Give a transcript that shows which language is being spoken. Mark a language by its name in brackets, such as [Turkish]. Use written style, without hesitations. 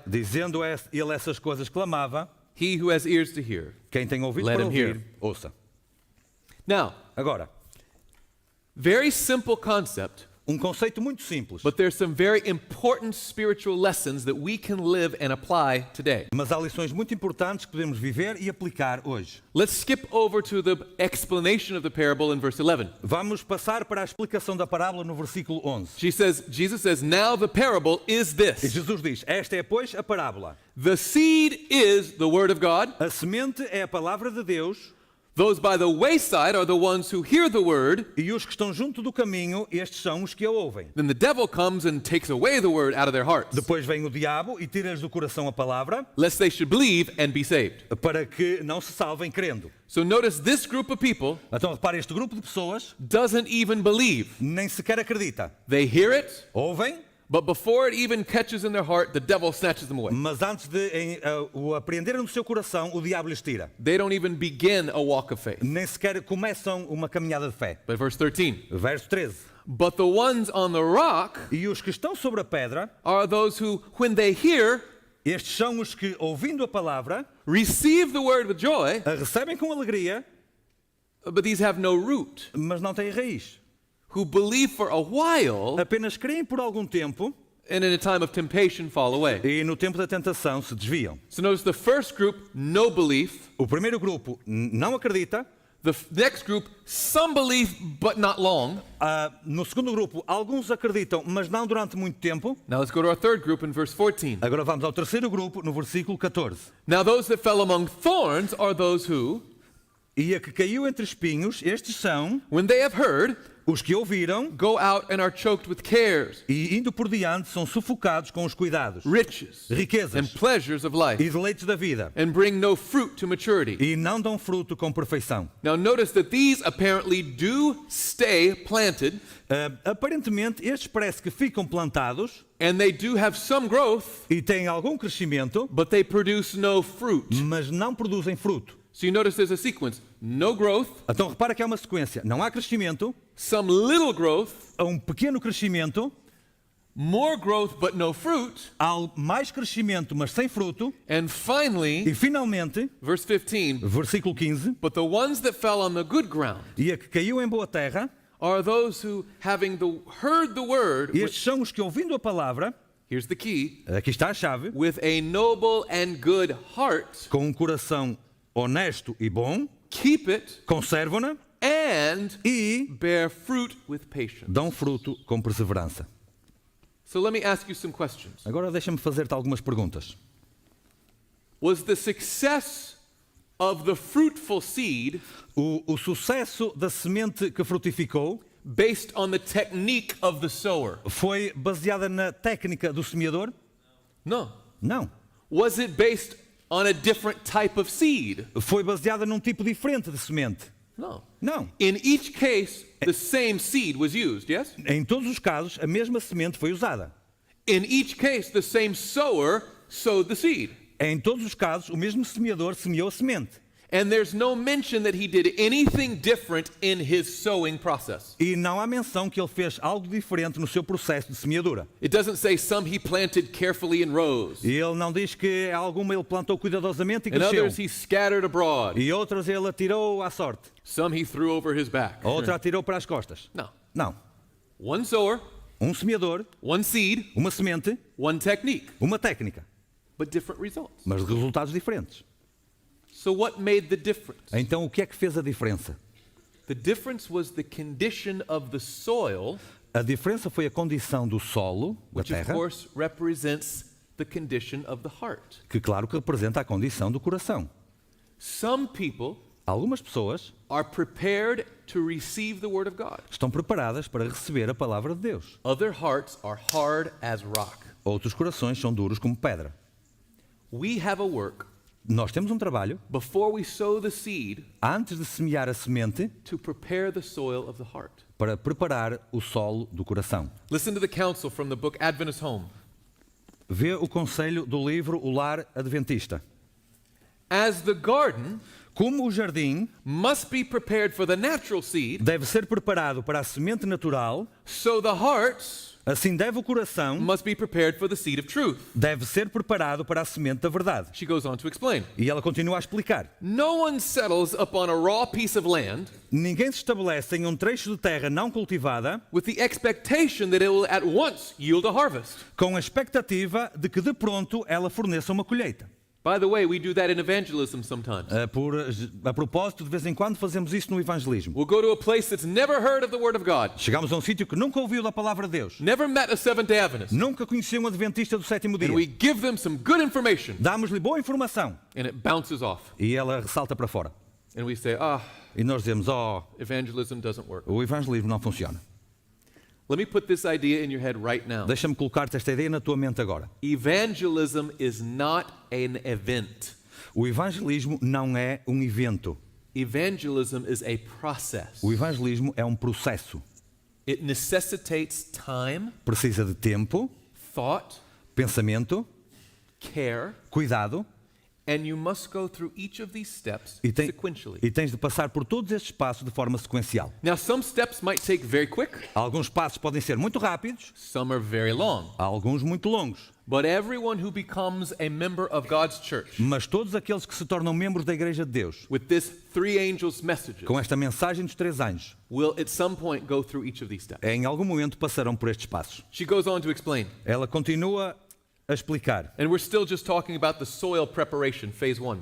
[Portuguese] Dizendo ele essas coisas, clamava: [English] He who has ears to hear. [Portuguese] quem tem ouvido [English] Let [Portuguese] para [English] him [Portuguese] ouvir, [English] hear. [Portuguese] ouça. [English] Now, [Portuguese] Agora, [English] very simple concept, [Portuguese] conceito muito simples, [English] but there's some very important spiritual lessons that we can live and apply today. [Portuguese] mas há lições muito importantes que podemos viver e aplicar hoje. [English] Let's skip over to the explanation of the parable in verse 11. [Portuguese] Vamos passar para a explicação da parábola no versículo 11. [English] Jesus says, now the parable is [Portuguese] E [English] this. [Portuguese] Jesus diz: esta é, pois, a parábola. [English] The seed is the word of God. [Portuguese] A semente é a palavra de Deus, [English] Those by the wayside are the ones who hear the word. [Portuguese] e os que estão junto do caminho, estes são os que a ouvem. [English] Then the devil comes and takes away the word out of their hearts, [Portuguese] Depois vem o diabo e tira-lhes do coração a palavra, [English] lest they should believe and be saved. [Portuguese] para que não se salvem crendo. [English] So notice this group of people [Portuguese] Então repare, este grupo de pessoas [English] doesn't even believe. [Portuguese] nem sequer acredita. [English] They hear it, [Portuguese] Ouvem, [English] but before it even catches in their heart, the devil snatches them away. [Portuguese] mas antes de o apreenderem no seu coração, o diabo lhes tira. [English] They don't even begin a walk of faith. [Portuguese] Nem sequer começam uma caminhada de fé. [English] But verse 13, [Portuguese] Verso 13. [English] but the ones on the rock [Portuguese] E os que estão sobre a pedra, [English] are those who, when they hear, [Portuguese] estes são os que, ouvindo a palavra, [English] receive the word with joy, [Portuguese] a recebem com alegria, [English] but these have no root, [Portuguese] mas não têm raiz. [English] who believe for a while, [Portuguese] Apenas creem por algum tempo [English] and in a time of temptation fall away. [Portuguese] e no tempo da tentação se desviam. [English] So notice the first group, no belief. [Portuguese] O primeiro grupo não acredita. [English] The next group, some belief, but not long. [Portuguese] No segundo grupo, alguns acreditam, mas não durante muito tempo. [English] Now let's go to our third group in verse 14. [Portuguese] Agora vamos ao terceiro grupo, no versículo 14. [English] Now those that fell among thorns are those who, [Portuguese] E a que caiu entre espinhos, estes são [English] when they have heard, [Portuguese] os que ouviram [English] go out and are choked with cares, [Portuguese] e, indo por diante, são sufocados com os cuidados, [English] riches, and [Portuguese] riquezas [English] pleasures of life, [Portuguese] e deleites da vida, [English] and bring no fruit to maturity. [Portuguese] e não dão fruto com perfeição. [English] Now notice that these apparently do stay planted, [Portuguese] Aparentemente, estes parece que ficam plantados [English] and they do have some growth, [Portuguese] e têm algum crescimento, [English] but they produce no fruit. [Portuguese] mas não produzem fruto. [English] So you notice there's a sequence. No growth, [Portuguese] Então repara que há uma sequência. Não há crescimento, [English] some little growth, [Portuguese] há um pequeno crescimento, [English] more growth but no fruit, [Portuguese] há mais crescimento, mas sem fruto, [English] and finally, [Portuguese] e finalmente, [English] verse 15, [Portuguese] versículo 15, [English] but the ones that fell on the good ground [Portuguese] e a que caiu em boa terra, [English] are those who, having heard the word, [Portuguese] Estes são os que, ouvindo a palavra, [English] here's the key, [Portuguese] aqui está a chave, [English] with a noble and good heart, [Portuguese] com um coração honesto e bom, [English] keep it [Portuguese] conservam-na [English] and [Portuguese] e [English] bear fruit with patience. [Portuguese] dão fruto com perseverança. [English] So let me ask you some questions. [Portuguese] Agora deixa-me fazer-te algumas perguntas. [English] Was the success of the fruitful seed [Portuguese] O sucesso da semente que frutificou [English] based on the technique of the sower? [Portuguese] foi baseada na técnica do semeador? [English] No. [Portuguese] Não. [English] Was it based on a different type of seed? [Portuguese] Foi baseada num tipo diferente de semente? [English] No. [Portuguese] Não. [English] In each case, the same seed was used, yes? [Portuguese] Em todos os casos, a mesma semente foi usada. [English] In each case, the same sower sowed the seed. [Portuguese] Em todos os casos, o mesmo semeador semeou a semente. [English] And there's no mention that he did anything different in his sowing process. [Portuguese] E não há menção que ele fez algo diferente no seu processo de semeadura. [English] It doesn't say some he planted carefully in rows, [Portuguese] E ele não diz que alguma ele plantou cuidadosamente e [English] and [Portuguese] cresceu. [English] others he scattered abroad. [Portuguese] E outras ele atirou à sorte. [English] Some he threw over his back. [Portuguese] Outra atirou para as costas. [English] No. [Portuguese] Não. [English] One sower, [Portuguese] Um semeador, [English] one seed, [Portuguese] uma semente, [English] one technique, [Portuguese] uma técnica, [English] but different results. [Portuguese] mas de resultados diferentes. [English] So what made the difference? [Portuguese] Então o que é que fez a diferença? [English] The difference was the condition of the soil, [Portuguese] A diferença foi a condição do solo, da [English] which of [Portuguese] terra, [English] course represents the condition of the heart. [Portuguese] que claro que representa a condição do coração. [English] Some people [Portuguese] Algumas pessoas [English] are prepared to receive the word of God. [Portuguese] estão preparadas para receber a palavra de Deus. [English] Other hearts are hard as rock. [Portuguese] Outros corações são duros como pedra. [English] We have a work [Portuguese] Nós temos um trabalho, [English] before we sow the seed [Portuguese] antes de semear a semente, [English] to prepare the soil of the heart. [Portuguese] para preparar o solo do coração. [English] Listen to the counsel from the book Adventist Home. [Portuguese] Vê o conselho do livro O Lar Adventista. [English] As the garden [Portuguese] Como o jardim [English] must be prepared for the natural seed, [Portuguese] deve ser preparado para a semente natural, [English] so the hearts [Portuguese] assim deve o coração [English] must be prepared for the seed of truth. [Portuguese] deve ser preparado para a semente da verdade. [English] She goes on to explain. [Portuguese] E ela continua a explicar. [English] No one settles upon a raw piece of land [Portuguese] Ninguém se estabelece em um trecho de terra não cultivada [English] with the expectation that it will at once yield a harvest. [Portuguese] com a expectativa de que de pronto ela forneça uma colheita. [English] By the way, we do that in evangelism sometimes. [Portuguese] A propósito, de vez em quando fazemos isto no evangelismo. [English] We'll go to a place that's never heard of the Word of God, [Portuguese] Chegamos a um sítio que nunca ouviu da palavra de Deus, [English] never met a Seventh-day Adventist, [Portuguese] nunca conheceu um adventista do sétimo dia. [English] and we give them some good information, [Portuguese] Damos-lhe boa informação [English] and it bounces off. [Portuguese] e ela ressalta para fora. [English] And we say, [Portuguese] E nós dizemos, [English] evangelism doesn't work. [Portuguese] o evangelismo não funciona. [English] Let me put this idea in your head right now. [Portuguese] Deixa-me colocar-te esta ideia na tua mente agora. [English] Evangelism is not an event. [Portuguese] O evangelismo não é um evento. [English] Evangelism is a process. [Portuguese] O evangelismo é um processo. [English] It necessitates time, [Portuguese] Precisa de tempo, [English] thought, [Portuguese] pensamento, [English] care, [Portuguese] cuidado [English] and you must go through each of these steps [Portuguese] e [English] sequentially. [Portuguese] tens de passar por todos estes passos de forma sequencial. [English] Now, some steps might take very quick, [Portuguese] Alguns passos podem ser muito rápidos, [English] some are very long. [Portuguese] alguns muito longos. [English] But everyone who becomes a member of God's church [Portuguese] Mas todos aqueles que se tornam membros da Igreja de Deus, [English] with this three angels messages [Portuguese] com esta mensagem dos 3 anjos, [English] will at some point go through each of these steps. [Portuguese] em algum momento passarão por estes passos. [English] She goes on to explain. [Portuguese] Ela continua a explicar. [English] And we're still just talking about the soil preparation, phase 1.